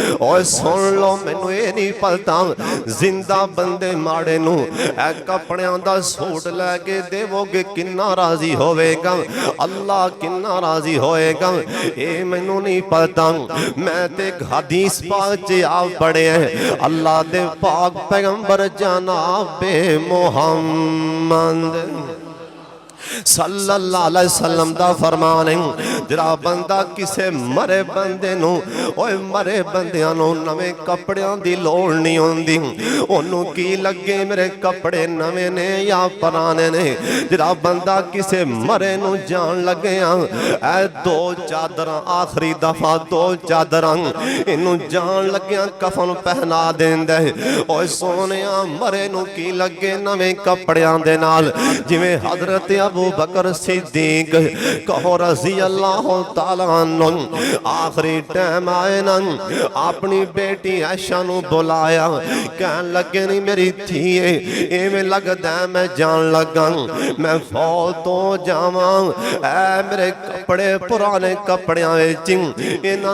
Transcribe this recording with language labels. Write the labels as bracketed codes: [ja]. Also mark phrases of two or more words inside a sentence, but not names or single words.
[pa] اور سن لو مینوں ایہ نہیں پتا زندہ بندے ماڑے نوں اے کپڑیاں دا سوٹ لے کے دیوو گے کنا راضی ہووے گا، اللہ کنا راضی ہووے گا ایہ مینوں نہیں پتا. میں تے حدیث پاک چ آپ پڑھے اللہ دے پاک پیغمبر جناب محمد [ar] صلى الله عليه وسلم [pa] دا فرمان ہے ذرا بندہ کسے مرے بندے نوں اوئے مرے بندیاں نوں نویں کپڑیاں دی لوڑ نہیں ہوندی، اونوں کی لگے میرے کپڑے نویں نیں یا پرانے نیں. ذرا بندہ کسے مرے نوں جان لگے اے دو چادراں آخری دفعہ دو چادراں اینوں جان لگے کفن پہنا دیندا ہے. اوئے سوہنیا مرے نوں کی لگے نویں کپڑیاں دے نال جویں حضرت ابو بکر صدیق کہو [ar] رضي الله تعالى عنه [pa] آخری ٹائم آئے نا اپنی بیٹی عائشہ نوں بلایا کہن لگے نہیں میری دھیے ایویں لگدا میں جان لگا میں فوت ہو جاواں اے میرے کپڑے پرانے کپڑیاں وچ انہاں